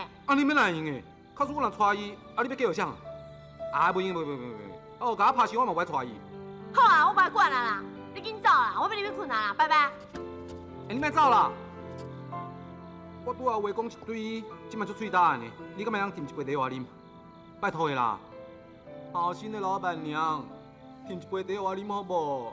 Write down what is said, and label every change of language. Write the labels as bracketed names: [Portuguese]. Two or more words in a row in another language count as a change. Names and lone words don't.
[Min Nan Chinese] 啊，你要哪会用的？假使我若娶伊，啊你要计号啥？啊，袂用，哦，甲我拍死我嘛不爱娶伊。好啊，我不爱管啦啦，你紧走啦，我要入去困啦啦，拜拜。你莫走啦！我拄有话讲一堆，即马足喙答的，你敢会当摕一杯茶我啉？拜托的啦，好心的老板娘，摕一杯茶我啉好无？